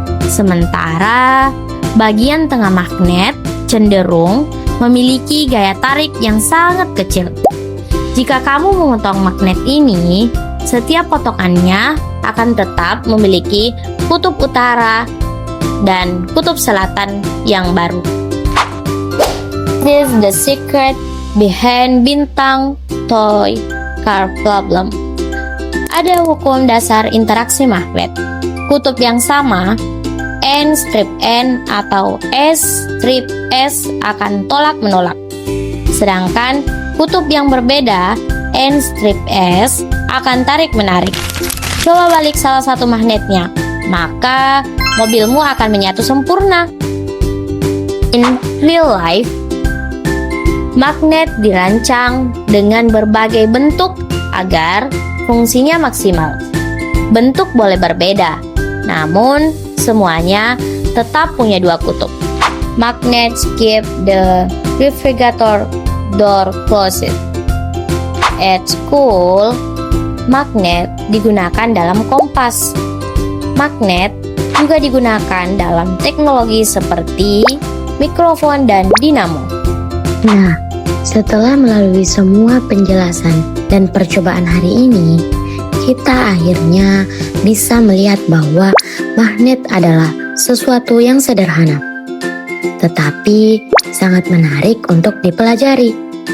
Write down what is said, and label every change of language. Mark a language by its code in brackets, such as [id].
[id] Sementara bagian tengah magnet cenderung memiliki gaya tarik yang sangat kecil. Jika kamu memotong magnet ini, setiap potongannya akan tetap memiliki kutub utara dan kutub selatan yang baru. [en] This is the secret behind Bintang toy car problem. [id] Ada hukum dasar interaksi magnet. Kutub yang sama, N strip N atau S strip S akan tolak-menolak. Sedangkan kutub yang berbeda, N strip S, akan tarik-menarik. Coba balik salah satu magnetnya, maka mobilmu akan menyatu sempurna. [en] In real life, [id] magnet dirancang dengan berbagai bentuk agar fungsinya maksimal. Bentuk boleh berbeda, namun semuanya tetap punya dua kutub. [en] Magnets keep the refrigerator door closed. At school, [id] magnet digunakan dalam kompas. Magnet juga digunakan dalam teknologi seperti mikrofon dan dinamo. Nah, setelah melalui semua penjelasan dan percobaan hari ini, kita akhirnya bisa melihat bahwa magnet adalah sesuatu yang sederhana, tetapi sangat menarik untuk dipelajari.